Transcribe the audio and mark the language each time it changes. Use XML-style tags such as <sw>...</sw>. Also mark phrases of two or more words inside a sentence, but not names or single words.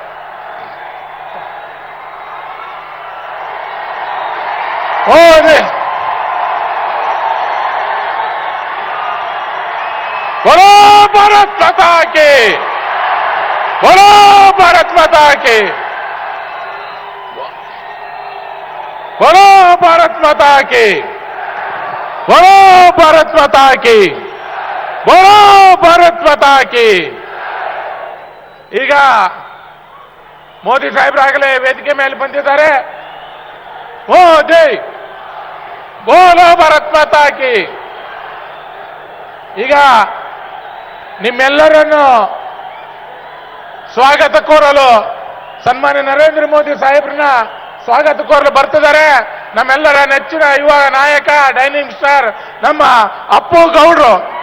<hi>मोदी बोलो भारत माता की. बोलो भारत माता की. बोलो भारत माता की. बोलो भारत माता की. बोलो भारत माता की.</hi> <kn>ಈಗ ಮೋದಿ ಸಾಹೇಬ್ರಾಗಲೇ ವೇದಿಕೆ ಮೇಲೆ ಬಂದಿದ್ದಾರೆ.</kn> <hi>मोदी बोलो भारत माता की.</hi> <kn>ಈಗ ನಿಮ್ಮೆಲ್ಲರನ್ನು ಸ್ವಾಗತ ಕೋರಲು ಸನ್ಮಾನ್ಯ ನರೇಂದ್ರ ಮೋದಿ ಸಾಹೇಬ್ರನ್ನ ಸ್ವಾಗತ ಕೋರಲು ಬರ್ತಿದ್ದಾರೆ ನಮ್ಮೆಲ್ಲರ ನೆಚ್ಚಿನ ಯುವ ನಾಯಕ,</kn> <en>dining star</en> <kn>ನಮ್ಮ ಅಪ್ಪು ಗೌಡ್ರು.</kn>